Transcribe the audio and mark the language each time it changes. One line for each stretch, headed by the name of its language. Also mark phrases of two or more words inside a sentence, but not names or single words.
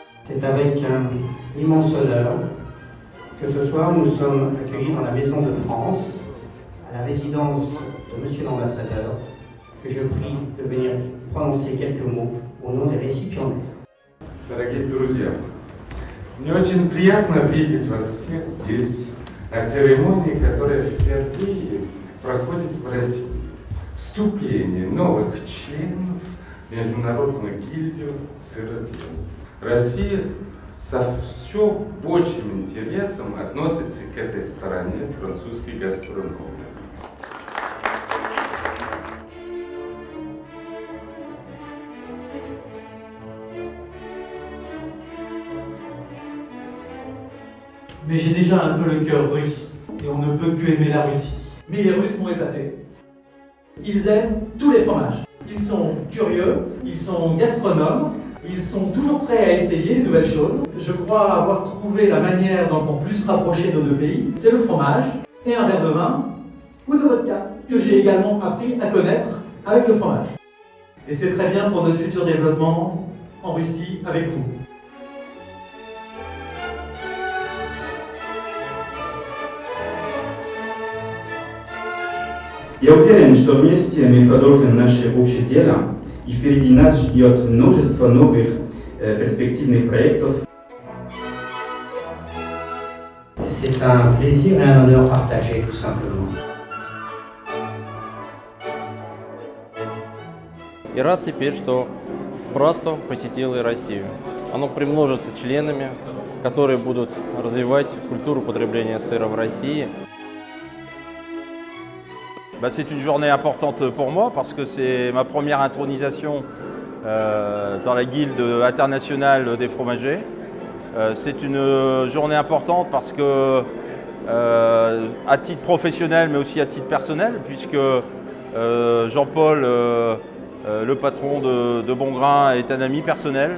French: C'est avec un immense honneur que ce soir nous sommes accueillis dans la Maison de France, à la résidence de Monsieur l'Ambassadeur, que je prie de venir prononcer quelques mots au nom des récipiendaires.
Russian: Дорогие друзья, мне очень приятно видеть вас всех здесь на церемонии, которая впервые проходит в России. Вступление новых членов в Международную гильдию сыроделов. Россия со все большим интересом относится к этой стороне французской гастрономии.
French: Mais j'ai déjà un peu le cœur russe, et on ne peut que aimer la Russie. Mais les Russes m'ont épaté. Ils aiment tous les fromages. Ils sont curieux, ils sont gastronomes, ils sont toujours prêts à essayer de nouvelles choses. Je crois avoir trouvé la manière dont on peut se rapprocher nos deux pays. C'est le fromage et un verre de vin ou de vodka, que j'ai également appris à connaître avec le fromage. Et c'est très bien pour notre futur développement en Russie avec vous.
Russian: Я уверен, что вместе мы продолжим наше общее дело, и впереди нас ждет множество новых перспективных проектов.
French: C'est un plaisir et un honneur partagé, tout simplement.
Russian: И рад теперь, что братство посетило и Россию. Оно примножится членами, которые будут развивать культуру потребления сыра в России.
French: C'est une journée importante pour moi parce que c'est ma première intronisation dans la guilde internationale des fromagers. C'est une journée importante parce que, à titre professionnel mais aussi à titre personnel, puisque Jean-Paul, le patron de Bongrain, est un ami personnel.